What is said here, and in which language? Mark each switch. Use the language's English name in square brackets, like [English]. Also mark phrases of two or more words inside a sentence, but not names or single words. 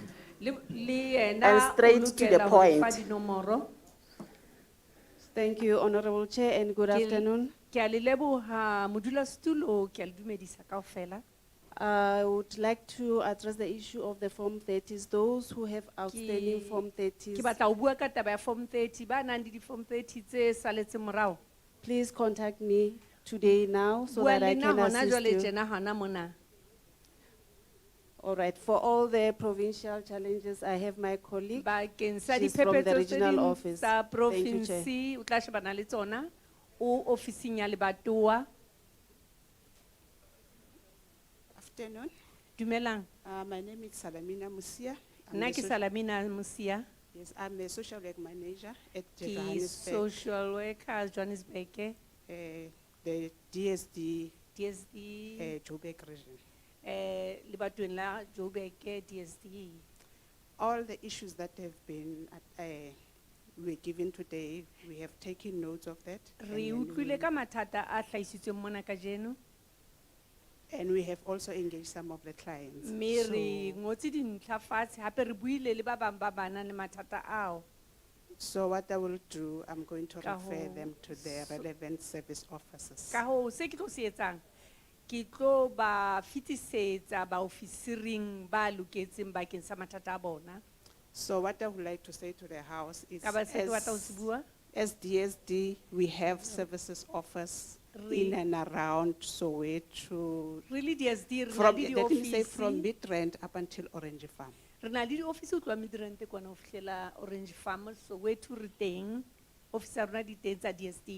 [Southern Sotho] Le yena [English] And [Southern Sotho] o [English] straight to the [Southern Sotho] lokela ho re fa [English] point. [Southern Sotho] dinomoro. [English] Thank you, Honorable Chair, and good [Southern Sotho] Ke- [English] afternoon. [Southern Sotho] Ke a le leboha modulasetulo, ke a le dumedisa kaofela. [English] I would like to address the issue of the Form 30s, those who have outstanding [Southern Sotho] Ke- [English] Form 30s. [Southern Sotho] Ke batla ho bua ka taba ya Form 30, ba nang le di-Form 30 tse saletseng morao. [English] Please contact me today now so [Southern Sotho] Bua [English] that [Southern Sotho] le [English] I [Southern Sotho] nna [English] can [Southern Sotho] hona [English] assist [Southern Sotho] jwale [English] you. [Southern Sotho] tjena hona mona. [English] All right, for all the provincial challenges, I have my colleague. [Southern Sotho] Bakeng sa [English] She's from the [Southern Sotho] diphephetso tse [English] regional [Southern Sotho] ding [English] office. [Southern Sotho] tsa [English] Thank you, Chair. [Southern Sotho] province, o tla shebana le tsona, o ofising ya lebatowa. [English] Afternoon. [Southern Sotho] Dumelang. [English] My name is Salamina Musia. I'm [Southern Sotho] Nna [English] the [Southern Sotho] ke [English] social- [Southern Sotho] Salamina Musia, [English] Yes, I'm a social work manager at [Southern Sotho] ke [English] Johannesburg, social worker Johannesburg, the DSD [Southern Sotho] DSD, [English] Joburg region. [Southern Sotho] lebatoweng la Joburg DSD. [English] All the issues that have been were given today, we have taken notes of that. and [Southern Sotho] Re [English] then [Southern Sotho] utlwile ka mathata a hlahisitsweng mona kajeno, [English] And we have also engaged some of the clients. [Southern Sotho] mme [English] So- [Southern Sotho] re ngotse dintlha fatshe, hape re buile le ba bang ba bana le mathata ao. [English] So what I will do, I'm going to [Southern Sotho] Ka [English] refer [Southern Sotho] hoo, [English] them to the relevant service officers. [Southern Sotho] Ka hoo, se ke tlo se etsang, ke tlo ba fitisetsa ba ofisiring ba loketseng bakeng sa mathata a bona. [English] So what I would like to say to the house is, [Southern Sotho] Ka ba se ke batla ho se bua, [English] as DSD, we have services offers in and around Soweto. [Southern Sotho] Really DSD, re na [English] From, [Southern Sotho] le [English] let me say [Southern Sotho] di-office- [English] from Midrand up until Orange Farm. [Southern Sotho] re na le di-office ho tloha Midrand kwana ho fihlela Orange Farm, Soweto re teng, office tsa rona di teng tsa DSD.